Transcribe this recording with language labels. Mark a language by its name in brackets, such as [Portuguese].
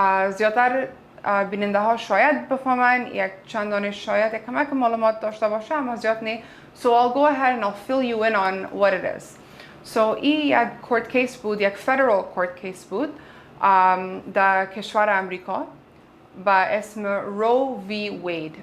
[Persian] زیادتر بیننده ها شاید بفهمن، یک چند دانه شاید یک کمک معلومات داشته باشه، اما زیاد نه. [English] So I'll go ahead and I'll fill you in on what it is. [Persian] So این یک کورت کیس بود، یک فدرال کورت کیس بود در کشور امریکا با اسم رو وی وید.